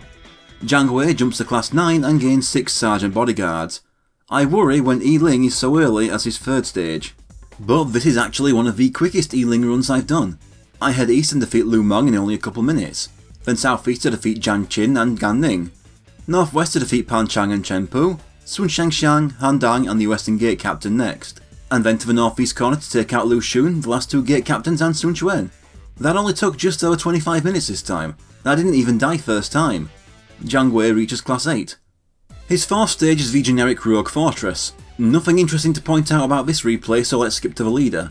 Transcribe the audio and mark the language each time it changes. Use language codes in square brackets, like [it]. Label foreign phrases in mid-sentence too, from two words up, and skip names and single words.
[en] Jiang Wei jumps to class 9 and gains 6 sergeant bodyguards. I worry when Yi Ling is so early as his 3rd stage. But this is actually one of the quickest Yi Ling runs I've done. I head east and defeat Lu Meng in only a couple minutes, then southeast to defeat Jiang Qin and Gan Ning, northwest to defeat Pan Chang and Chen Pu, Sun Shangxiang, Han Dang and the western gate captain next, and then to the northeast corner to take out Lu Xun, the last 2 gate captains and Sun Quan. That only took just over 25 minutes this time, and I didn't even die first time. Jiang Wei reaches class 8. His 4th stage is the generic Rogue Fortress. Nothing interesting to point out about this replay, so let's skip to the leader.